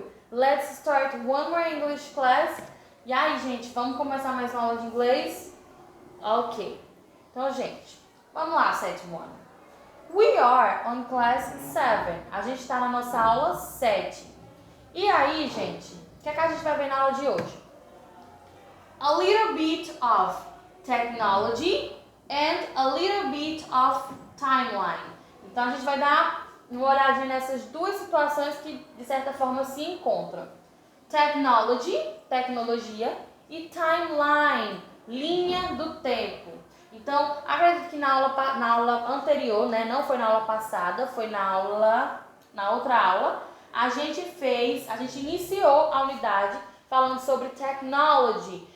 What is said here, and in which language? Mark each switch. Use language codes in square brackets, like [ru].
[en] let's start one more English class. [pt] E aí, gente, vamos começar mais uma aula de inglês? Ok. Então, gente, vamos lá, sétimo ano. [en] We are on class 7. [pt] A gente está na nossa aula 7. E aí, gente, o que é que a gente vai ver na aula de hoje? [en] A little bit of technology and a little bit of timeline. [pt] Então, a gente vai dar uma olhadinha nessas duas situações que, de certa forma, se encontram. Technology, tecnologia, e timeline, linha do tempo. Então, acredito que na aula anterior, né, não foi na aula passada, foi na outra aula, a gente iniciou a unidade falando sobre technology.